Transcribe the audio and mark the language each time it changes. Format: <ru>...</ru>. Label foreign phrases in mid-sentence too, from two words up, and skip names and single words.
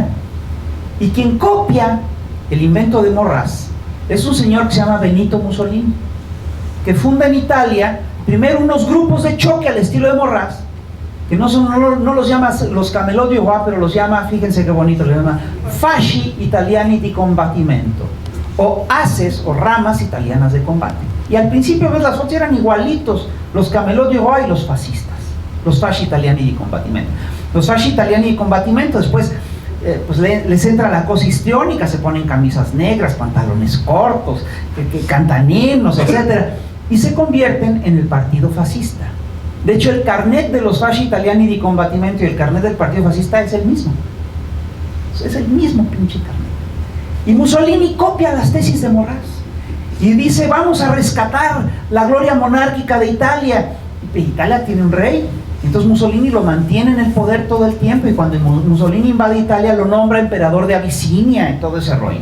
<es>Y quien copia el invento de Maurras es un señor que se llama Benito Mussolini, que funda en Italia primero unos grupos de choque al estilo de Maurras, que no los llama los Camelot du Roi, pero los llama, fíjense qué bonito, los llama Fasci Italiani di Combattimento, o haces o ramas italianas de combate. Y al principio ves las fotos eran igualitos, los Camelot de Roy y los fascistas, los fasci italiani di combattimento. Los fasci italiani di combattimento después pues les entra la cosa histriónica, se ponen camisas negras, pantalones cortos, que cantan himnos, etc. Y se convierten en el partido fascista. De hecho, el carnet de los fasci italiani di combattimento y el carnet del partido fascista es el mismo. Es el mismo pinche carnet. Y Mussolini copia las tesis de Morras y dice: vamos a rescatar la gloria monárquica de Italia. Italia tiene un rey, entonces Mussolini lo mantiene en el poder todo el tiempo, y cuando Mussolini invade Italia lo nombra emperador de Abisinia y todo ese rollo.</es>